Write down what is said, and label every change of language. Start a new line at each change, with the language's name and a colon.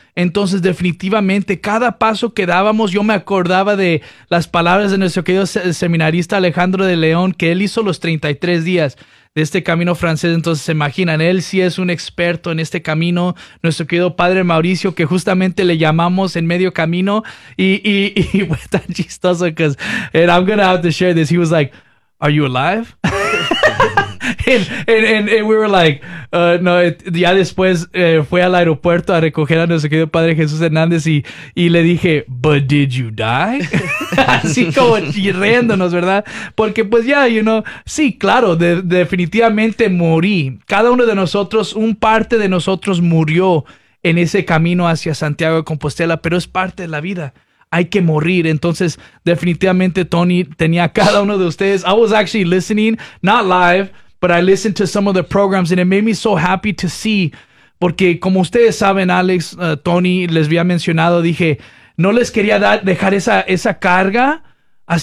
Spanish: Entonces, definitivamente, cada paso que dábamos, yo me acordaba de las palabras de nuestro querido seminarista Alejandro de León, que él hizo los 33 días de este camino francés. Entonces, se imaginan, él sí es un experto en este camino. Nuestro querido padre Mauricio, que justamente le llamamos en medio camino. Y fue tan chistoso,
English: because, and I'm going to have to share this. He was like, are you alive? And we were like,
Spanish: no, ya después fue al aeropuerto a recoger a nuestro querido padre Jesús Hernández y le dije,
English: but did you die?
Spanish: Así como riéndonos, ¿verdad? Porque pues ya, yeah, you know, sí, claro, definitivamente morí. Cada uno de nosotros, un parte de nosotros murió en ese camino hacia Santiago de Compostela, pero es parte de la vida. Hay que morir. Entonces, definitivamente, Tony, tenía cada uno de ustedes.
English: I was actually listening, not live, but I listened to some of the programs and it made me so happy to see.
Spanish: Porque como ustedes saben, Alex, Tony, les había mencionado, dije, no les quería dejar esa carga así.